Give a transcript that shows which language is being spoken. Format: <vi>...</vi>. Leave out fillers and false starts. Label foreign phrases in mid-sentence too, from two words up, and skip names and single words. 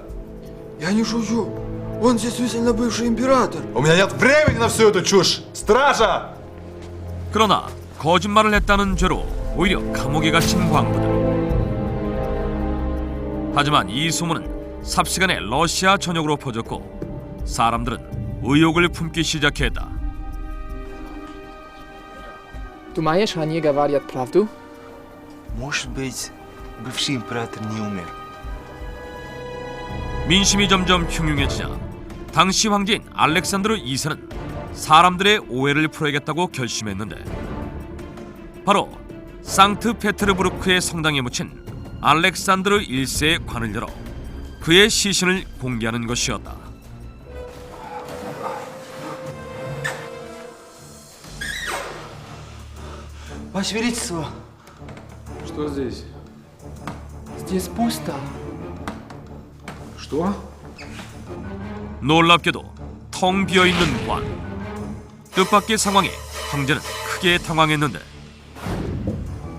<ru>Я не шучу. Он действительно бывший император. У меня нет времени на всю эту чушь! Стража!</ru> <ko>그러나 거짓말을 했다는 죄로 오히려 감옥에 갇힌 광부들. 하지만 이 소문은 삽시간에 러시아 전역으로 퍼졌고 사람들은 의혹을 품기 시작했다.</ko> <ru>Думаешь, они говорят правду? Может быть, бывший император не умер.</ru> <ko>민심이 점점 흉흉해지자 당시 황제인 알렉산드르 2세는 사람들의 오해를 풀어야겠다고 결심했는데 바로 상트페테르부르크의 성당에 묻힌 알렉산드르 1세의 관을 열어 그의 시신을 공개하는 것이었다.</ko> <ru>Ваше Величество, Что здесь? Здесь пусто. Что?</ru> <ko>놀랍게도 텅 비어있는 관. 뜻밖의 상황에 황제는 크게 당황했는데</ko>